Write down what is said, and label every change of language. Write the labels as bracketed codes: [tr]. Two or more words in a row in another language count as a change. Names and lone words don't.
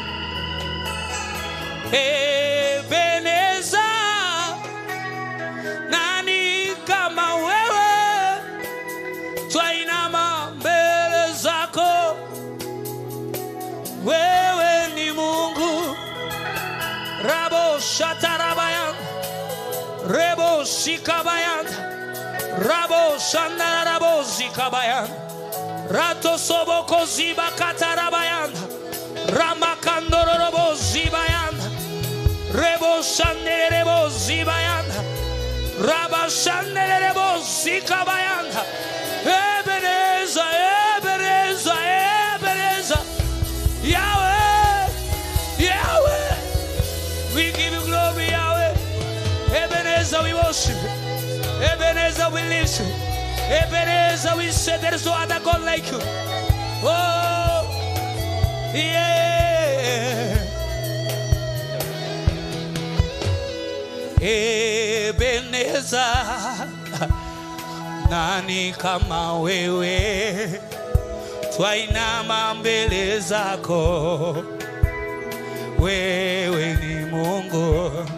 [sw] Ebeneza, nani kama wewe? Twainama mbele zako, wewe ni Mungu. Rabo shatarabayan, rebo shikabayan, rabo shandara rabo zikabayan, rato soboko ziba katarabayan, ramakandoro robo zibayan, rebo shandere rebo zibayan, raba shandere rebo zikabayan. [en] Ebeneza, Ebeneza, Ebeneza, Yahweh, Yahweh, we give you glory, Yahweh. Ebeneza, we worship. Ebeneza, we lift you. Ebeneza, we say there is no other God like you. Oh, yeah. [sw] Ebeneza, nani kama wewe? Twainama mbele zako, wewe ni Mungu.